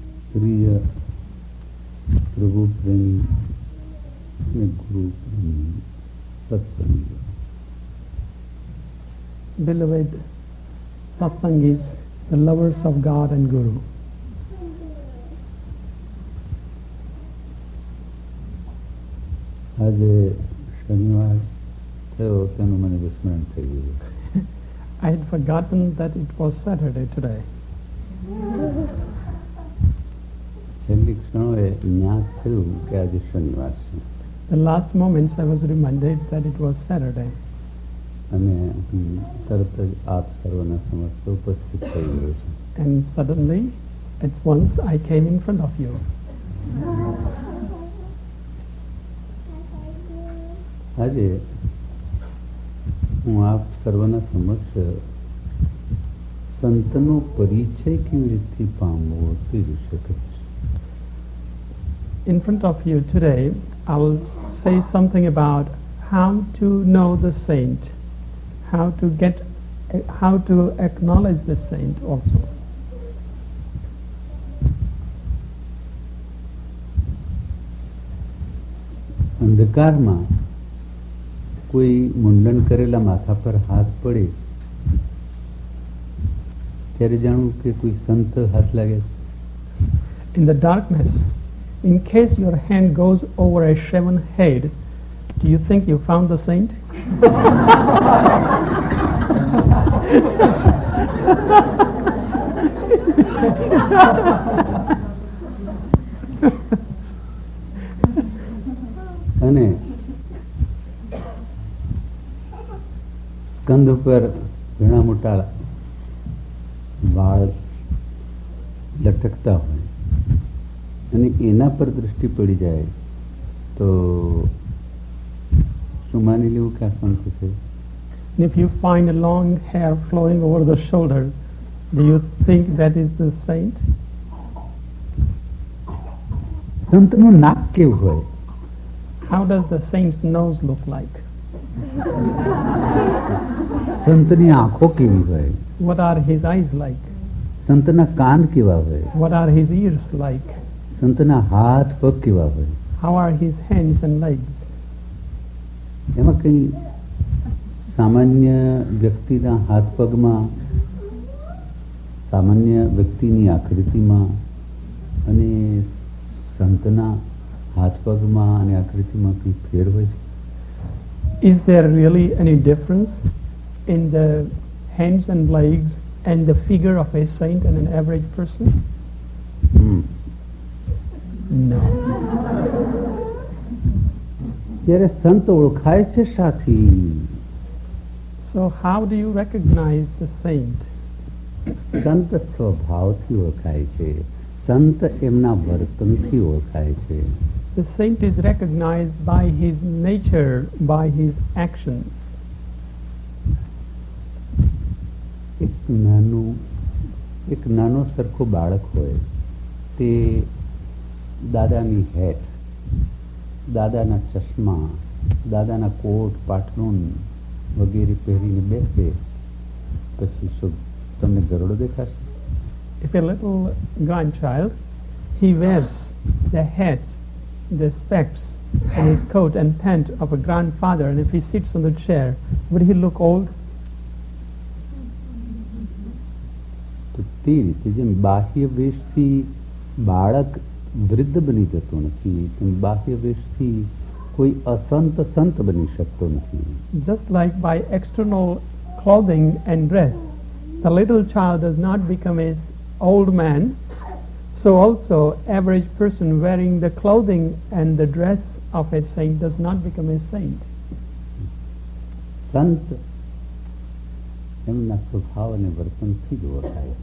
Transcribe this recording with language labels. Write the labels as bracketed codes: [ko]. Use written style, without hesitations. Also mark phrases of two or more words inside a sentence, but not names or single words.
[hi] प्रिय प्रभु प्रेमी गुरु प्रेमी सत्संग. [en] Beloved Satsangis, the lovers of God and Guru. [gu] આજે શનિવાર થયો તેનું મને વિસ્મરણ થઈ ગયું. [en] I had forgotten that it was Saturday today. [gu] છેલ્લી ક્ષણોએ જ્ઞાત થયું કે આજે શનિવાર છે. [en] The last moments I was reminded that it was Saturday. [gu] અને તરત જ આપ સર્વના સમક્ષ ઉપસ્થિત થઈ ગયો છે. [en] And suddenly, at once, I came in front of you. [gu] આજે હું આપ સર્વના સમક્ષ સંતનો પરિચય કેવી રીતથી પામવો તે વિશે કહીશ. [en] In front of you today, I will say something about how to know the saint, how to acknowledge the saint also. [gu] અંધકારમાં કોઈ મુંડન કરેલા માથા પર હાથ પડે ત્યારે જાણવું કે કોઈ સંત હાથ લાગે. [en] In the darkness, in case your hand goes over a shaven head, do you think you found the saint? [gu] અને સ્કંદ ઉપર ઘણા મોટા વાળ લટકતા હોય અને એના પર દૃષ્ટિ પડી જાય તો શું માની લેવું કે આ સંત છે? [en] And if you find a long hair flowing over the shoulder, do you think that is the saint? [gu] સંતનું નાક કેવું હોય? [en] How does the saint's nose look like? [gu] સંતની આંખો કેવી હોય? [en] What are his eyes like? [gu] સંતના કાન કેવા હોય? [en] What are his ears like? [gu] સંતના હાથ પગ કેવા હોય? [en] How are his hands and legs? [gu] એમાં કઈ સામાન્ય વ્યક્તિના હાથ પગમાં, સામાન્ય વ્યક્તિની આકૃતિમાં અને સંતના હાથ પગમાં અને આકૃતિમાં કઈ ફેર હોય છે? [en] Is there really any difference in the hands and legs and the figure of a saint and an average person? No. [gu] ત્યારે સંત ઓળખાય છે સાથી. [en] So how do you recognize the saint? [gu] સંત સ્વભાવથી ઓળખાય છે. સંત એમના વર્તનથી ઓળખાય છે. [en] The saint is recognized by his nature, by his actions. [gu] એક નાનો સરખો બાળક હોય તે દાદાની હેટ, દાદાના ચશ્મા, દાદાના કોટ પાટલુન વગેરે પહેરીને બેસે પછી શું તમને ગરડો દેખાશે? [en] If a little grandchild, he wears the hat, the specs, and his coat and pant of a grandfather, and if he sits on the chair, would he look old? [gu] તો તે રીતે જેમ બાહ્ય વેશથી બાળક વૃદ્ધ બની જતો નથી તેમ બાહ્ય વેશથી કોઈ અસંત સંત બની શકતો નથી. [en] Just like by external clothing and dress, the little child does not become an old man, so also average person wearing the clothing and the dress of a saint does not become a saint. [gu] સંત એમના સ્વભાવ અને વર્તનથી જ ઓળખાય છે.